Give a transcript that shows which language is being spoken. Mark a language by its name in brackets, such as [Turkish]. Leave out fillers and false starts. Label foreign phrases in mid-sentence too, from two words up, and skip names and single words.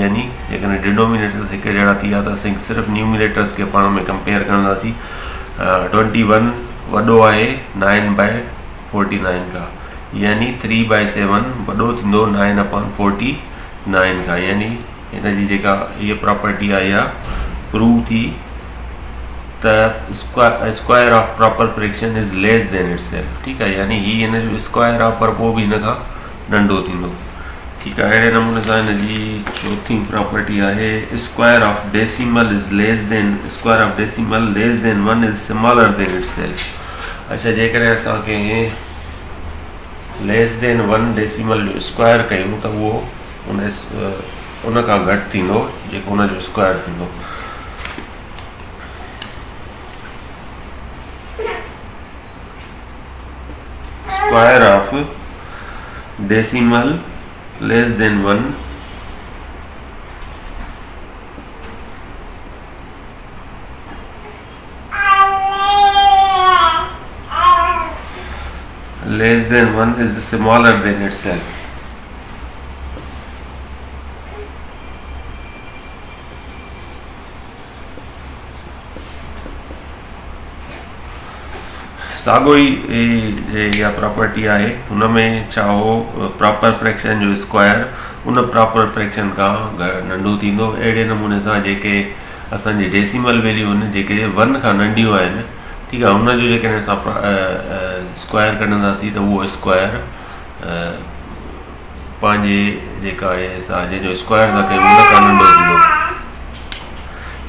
[Sindhi] यानी जेकॾहिं डिनोमिनेटर्स हिकु जहिड़ा थी विया त असीं सिर्फ़ु न्यूमिनेटर्स खे पाण में कंपेयर कंदासीं। 21 वॾो आहे 9/49 खां। यानी 3/7 वॾो थींदो 9/49 खां। यानी हिन जी जेका हीअ प्रॉपर्टी आहे इहा प्रूव थी त [English] square of proper fraction is less than itself. [Sindhi] ठीकु आहे। यानी हीअ हिन जो स्क्वायर आहे पर पोइ बि हिन खां नंढो थींदो। ठीकु आहे। अहिड़े नमूने सां हिन जी चौथी प्रॉपर्टी आहे [English] square of decimal is less than square of decimal less than 1 is smaller than itself. [Sindhi] अच्छा, जेकॾहिं असांखे [English] less than 1 decimal [Sindhi] जो स्क्वायर कयूं त उहो उन खां घटि थींदो जेको उन जो स्क्वायर थींदो। [English] square of decimal less than 1 is smaller than itself। [Sindhi] साॻियो ई इहा प्रॉपर्टी आहे। हुन में छा हो [English] proper fraction [Sindhi] जो स्क्वायर उन [English] proper fraction [Sindhi] खां नंढो थींदो। अहिड़े नमूने सां जेके असांजी [English] decimal value [Sindhi] आहिनि जेके 1 खां नंढियूं आहिनि। ठीकु आहे। हुनजो जेकॾहिं असां स्क्वायर कढंदासीं त उहो स्क्वायर पंहिंजे जेका आहे असां जंहिंजो स्क्वायर था कयूं उन खां नंढो थींदो।